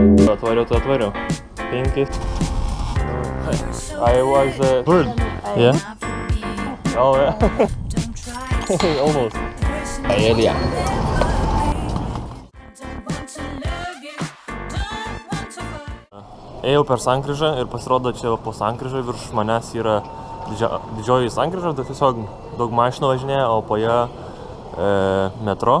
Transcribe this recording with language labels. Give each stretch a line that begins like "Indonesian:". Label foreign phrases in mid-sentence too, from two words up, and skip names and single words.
Lithuanian: atvariau. 5.
English: I was a bird. Yeah? Oh, yeah. Almost. Paella.
Lithuanian: Ėjau per sankryžą ir pasirodo čia po sankryžą virš manęs yra didžioji sankryža, tai tiesiog daug mašinų važinėja, o po ją metro.